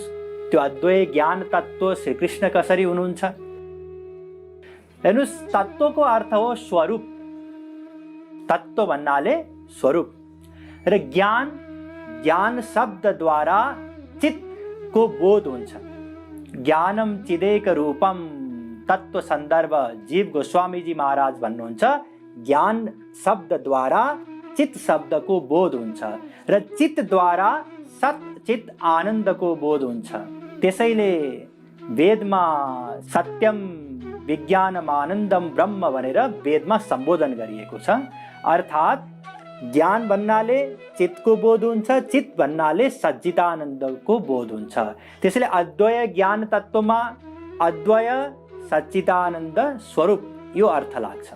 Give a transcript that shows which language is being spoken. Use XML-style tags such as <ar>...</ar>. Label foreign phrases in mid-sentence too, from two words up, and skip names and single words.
<ne>त्यो अद्वय ज्ञान तत्त्व श्रीकृष्ण कसरी हुनुहुन्छ? हेर्नुस्, तत्त्वको अर्थ हो स्वरूप। तत्त्व भन्नाले स्वरूप। र ज्ञान शब्दद्वारा चित्तको बोध हुन्छ।</ne> <sa>ज्ञानम चिदेक रूपम</sa> <ne>तत्त्व सन्दर्भ जीव गोस्वामीजी महाराज भन्नुहुन्छ, ज्ञान शब्दद्वारा चित्त शब्दको बोध हुन्छ र चित्तद्वारा सत चित आनन्दको बोध हुन्छ। त्यसैले वेदमा</ne> <sa>सत्यम विज्ञानम आनन्दम ब्रह्म</sa> <ne>भनेर वेदमा सम्बोधन गरिएको छ। अर्थात ज्ञान भन्नाले चित्तको बोध हुन्छ, चित्त भन्नाले सच्चिदानन्दको बोध हुन्छ। त्यसैले अद्वय ज्ञान तत्त्वमा अद्वय सच्चिदानन्द स्वरूप यो अर्थ लाग्छ।</ne>